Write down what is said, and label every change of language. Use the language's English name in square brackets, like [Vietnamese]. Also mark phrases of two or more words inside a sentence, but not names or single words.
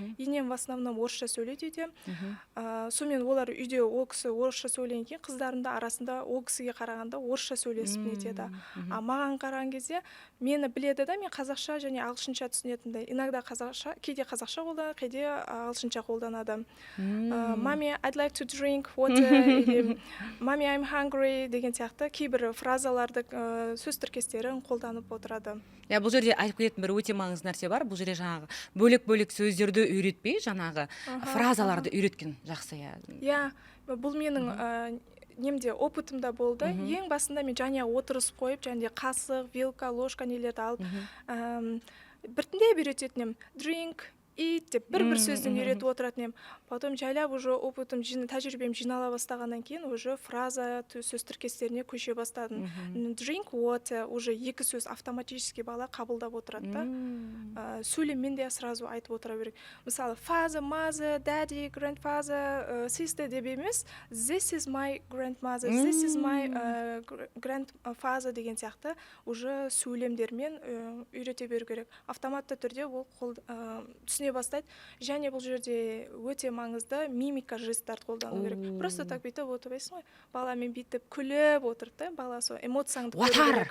[Kazakh] Енем [Russian] в основном [Kazakh] орысша сөйлейді үйде. Сонымен олар үйде ол кісі орысша сөйлеген кейін қыздарым да арасында ол кісіге қарағанда орысша сөйлесіп нетеді. Маған қараған кезде мені біледі да, мен қазақша және ағылшынша түсінетінді. Иногда қазақша, кейде қазақша қолданады, кейде ағылшынша қолданады. [English] Mommy, I'd like to drink water, [Kazakh] или [English] Mommy, I'm hungry [Kazakh] деген сияқты кейбір фразаларды, сөз тіркестерін қолданып отырады. Иә, бұл жерде айтып кететін бір өте маңызды нәрсе бар. Бұл жерде жаңағы бөлек-бөлек сөздерді үйретпей, жаңағы фразаларды үйреткен жақсы. Иә, бұл менің немде опытымда болды. Ең басында мен жаңа отырыс қойып, және қасық, [Russian] вилка, ложка [Kazakh] нелерді алып, біртіндеп үйрететінем. [English] Drink, eat [Kazakh] деп бір сөзден үйретіп отыратын ем. Потом жайлап уже опытым, тәжірибем жинала бастағаннан кейін уже фраза, сөз тіркестеріне көше бастадым. [English] Drink water [Kazakh] уже екі сөз автоматически бала қабылдап отырады да. Сөйлеммен де сразу айтып отыра берек. Мысалы, [English] father, mother, daddy, grandfather, sister [Kazakh] деп емес, [English] this is my grandmother, this is my grandfather [Kazakh] деген сияқты уже сөйлемдермен үйрете беру керек. Автоматты түрде ол түсіне бастайды. Және бұл жерде өте маңызды мимика жесттарды қолдану керек. [Russian] Просто так [Kazakh] бүйтіп отырбайсың ғой. Баламен бүйтіп күліп отырып та, бала сол эмоцияңды көру керек.